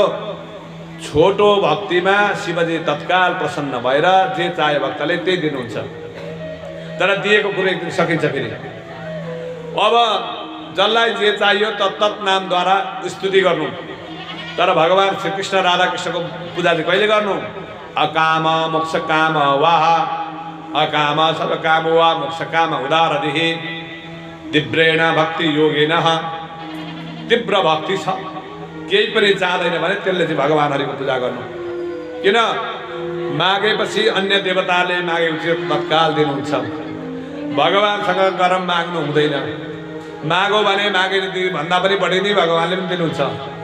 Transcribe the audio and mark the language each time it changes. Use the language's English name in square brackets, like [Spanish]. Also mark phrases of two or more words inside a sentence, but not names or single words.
[Nepali] छोटो भक्तिमा शिवजी तत्काल प्रसन्न भएर जे चाहे भक्तले त्यही दिनुहुन्छ। तर दिएको कुरो एक दिन सकिन्छ फेरि। अब जसलाई जे चाहियो तत्त नामद्वारा स्तुति गर्नु। तर भगवान श्रीकृष्ण राधाकृष्णको पूजा चाहिँ कहिले गर्नु? [Sanskrit] अकाम मोक्ष काम वाह अकाम सर्व काम वा मोक्ष काम उदारदिहि तीव्रेण भक्ति योगेन। [Nepali] तीव्र भक्ति छ, केही पनि चाहदैन भने त्यसले चाहिँ भगवान हरिको पूजा गर्नु। किन? मागेपछि अन्य देवताले मागेपछि तत्काल दिनुहुन्छ। भगवानसँग गरम माग्नु हुँदैन। मागो भने मागे भन्दा पनि बढी नै भगवानले पनि दिनुहुन्छ।